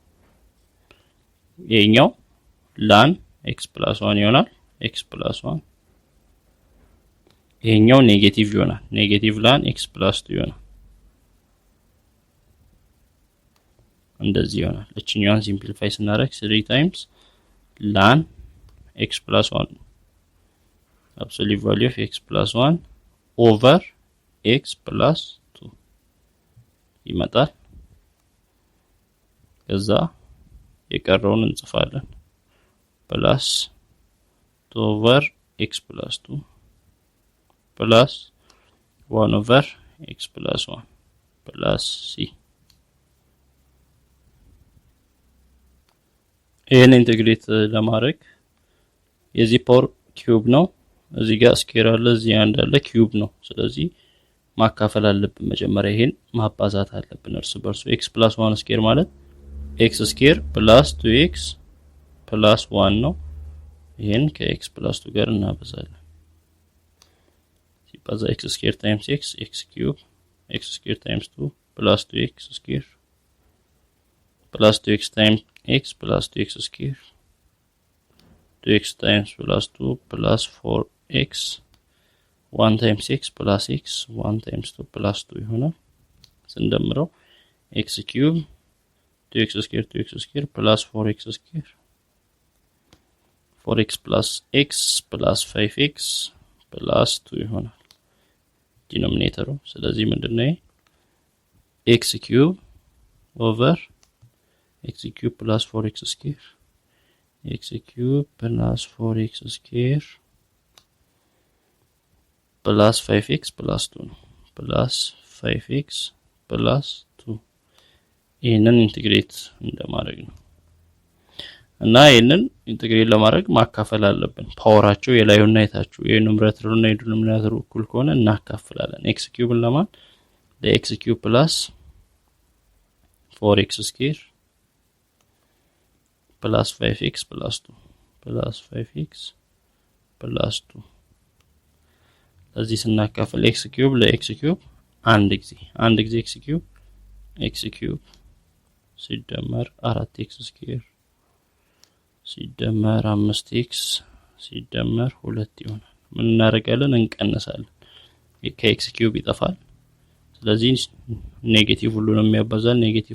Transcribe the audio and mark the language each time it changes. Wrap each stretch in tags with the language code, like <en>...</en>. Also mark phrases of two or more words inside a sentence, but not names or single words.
<en>ይሄኛው ln x plus 1 ይሆናል x plus 1</en> <am>ይሄኛው ኔጌቲቭ ይሆናል ኔጌቲቭ</am> <en>ln x plus 2</en> <am>ይሆናል እንደዚህ ይሆናል እቺኛውን ሲምፕሊፋይ ስናደርግ</am> <en>3 times ln x plus 1 absolute value of x plus 1 over x plus 2 ይመጣል</en> <am>ከዛ የቀረውን እንጽፋለን</am> <en>plus 2 over x plus 2 plus 1 over x plus 1 plus c</en> <am>ይሄን ኢንተግሬት ለማድረግ የዚህ ፓወር ኪዩብ ነው እዚህ ጋር ስኬር አለ እዚህ አንድ አለ ኪዩብ ነው ስለዚህ ማካፈል አለብን መጀመሪያ ይሄን ማባዛት አለብን እርስ በርሱ</am> <en>x plus 1</en> <am>ስኬር ማለት</am> <en>x square plus 2x plus 1</en> <am>ነው ይሄን ከ</am> <en>x plus 2</en> <am>ጋር እናበዛለን</am> <en>ሲባዛ x square times x cube x square times 2 plus 2x square plus 2x times x plus 2x square 2x times plus 2 plus 4x 1 times x plus x 1 times 2 plus 2</en> <am>ይሆናል ስንደምረው</am> <en>x cube 2x square plus 4x square 4x plus x plus 5x plus 2</en> <am>ይሆናል ዲኖሚኔተሩ ስለዚህ ምንድነው</am> <en>x cube over x cube plus 4x square x cube plus 4x square plus 5x plus 2 plus 5x plus</en> <am>2 ይሄንን ኢንተግሬት እንደማድረግ ነው እና ይሄንን ኢንተግሬት ለማድረግ ማካፈል አለብን ፓወራቸው የላዩና የታቹ የኑሜሬተሩና የዲኖሚኔተሩ እኩል ከሆነ እናካፍላለን</am> <en>x cube</en> <am>ለማን ለ</am> <en>x cube plus 4x square plus 5x plus 2 plus 5x plus 2</en> <am>ለዚህ ስናካፍል</am> <en>x cube ለx cube</en> <am>አንድ ጊዜ</am> <en>x cube ሲደመር 4x square</en> <am>ሲደመር 5x ሲደመር 2 ይሆናል ምን እናደርጋለን እንቀንሳለን ከ</am> <en>x cube</en> <am>ይጠፋል ስለዚህ ኔጌቲቭ ሁሉንም የሚያባዛል ኔጌቲቭ</am>